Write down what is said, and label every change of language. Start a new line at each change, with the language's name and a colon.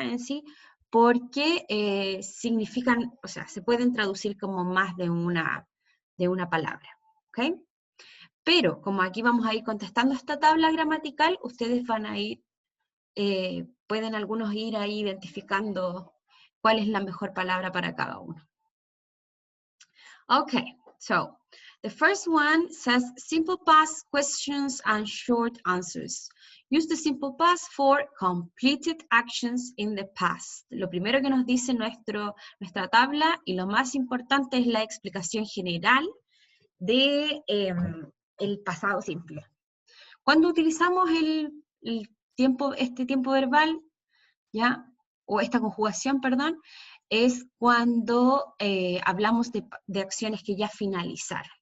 Spanish: En sí, porque significan, o sea, se pueden traducir como más de una palabra, ¿ok? Pero como aquí vamos a ir contestando esta tabla gramatical, ustedes van a ir, pueden algunos ir ahí identificando cuál es la mejor palabra para cada uno.
English: Okay, so the first one says simple past questions and short answers. Use the simple past for completed actions in the past.
Spanish: Lo primero que nos dice nuestra tabla y lo más importante es la explicación general de el pasado simple. Cuando utilizamos este tiempo verbal, ¿ya? O esta conjugación, perdón, es cuando hablamos de acciones que ya finalizaron.